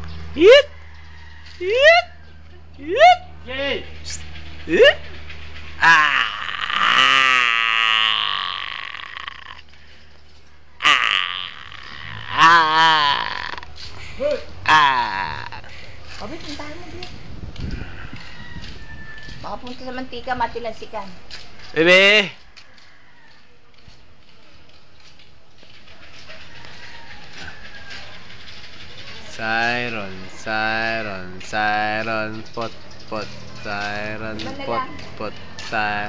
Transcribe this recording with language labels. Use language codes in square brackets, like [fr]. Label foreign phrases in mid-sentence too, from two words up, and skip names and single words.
[en] Hit! Hit! Hit! Yay! Hit! Ah! Ah! Good! Ah! [tl] Obi, puntahan mo din. Baka punta sa mantika, matilansikan. Bebe! [en] Siren, siren, siren, pot, pot, siren, pot, pot, siren.